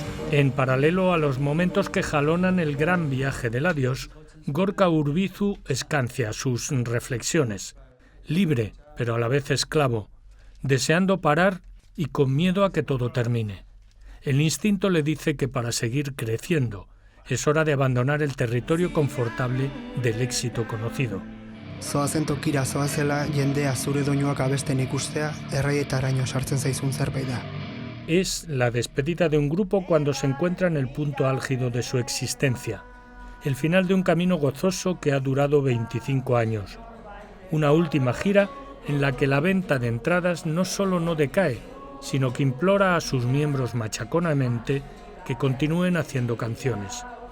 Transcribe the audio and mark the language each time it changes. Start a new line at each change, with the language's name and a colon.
Spanish: En paralelo a los momentos que jalonan el gran viaje del adiós, Gorka Urbizu escancia sus reflexiones, libre pero a la vez esclavo, deseando parar y con miedo a que todo termine. El instinto le dice que para seguir creciendo es hora de abandonar el territorio confortable del éxito conocido.
Basque: Zoazen tokira zoazela jendea zure doinuak abesten ikustea erraietaraino sartzen zaizun zerbait da.
Spanish: Es la despedida de un grupo cuando se encuentra en el punto álgido de su existencia. El final de un camino gozoso que ha durado 25 años. Una última gira en la que la venta de entradas no solo no decae, sino que implora a sus miembros machaconamente que continúen haciendo canciones.